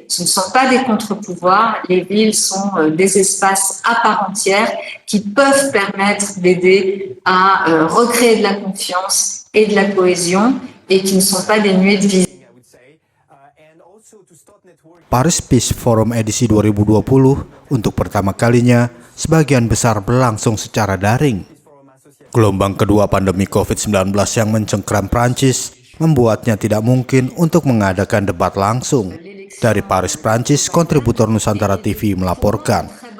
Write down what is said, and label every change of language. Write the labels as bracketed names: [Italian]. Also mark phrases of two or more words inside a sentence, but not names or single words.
[French] Ce ne sont pas des contre-pouvoirs, les villes sont des espaces à part entière qui peuvent permettre d'aider à recréer de la confiance et de la cohésion et qui ne sont pas dénués de vision. [Indonesian] Paris Peace Forum edisi 2020 untuk pertama kalinya sebagian besar berlangsung secara daring. Gelombang kedua pandemi COVID-19 yang mencengkram Prancis membuatnya tidak mungkin untuk mengadakan debat langsung. Dari Paris, Prancis, kontributor Nusantara TV melaporkan.